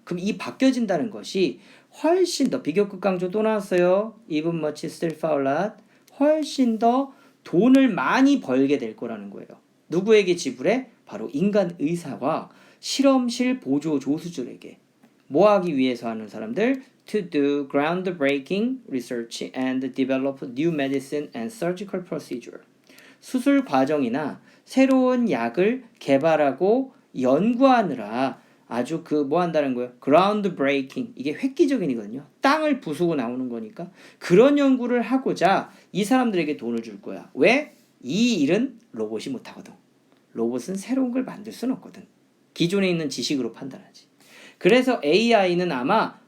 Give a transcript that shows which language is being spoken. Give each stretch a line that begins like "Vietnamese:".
Korean: 그럼 이 바뀌어진다는 것이 훨씬 더 비교급 강조 또 나왔어요.
English: Even much still far lot.
Korean: 훨씬 더 돈을 많이 벌게 될 거라는 거예요. 누구에게 지불해? 바로 인간 의사와 실험실 보조 조수들에게. 뭐 하기 위해서 하는 사람들?
English: To do groundbreaking research and develop new medicine and surgical procedure.
Korean: 수술 과정이나 새로운 약을 개발하고 연구하느라 아주 뭐 한다는 거예요?
English: groundbreaking.
Korean: 이게 획기적인이거든요. 땅을 부수고 나오는 거니까. 그런 연구를 하고자 이 사람들에게 돈을 줄 거야. 왜? 이 일은 로봇이 못하거든. 로봇은 새로운 걸 만들 수는 없거든. 기존에 있는 지식으로 판단하지. 그래서 AI는 아마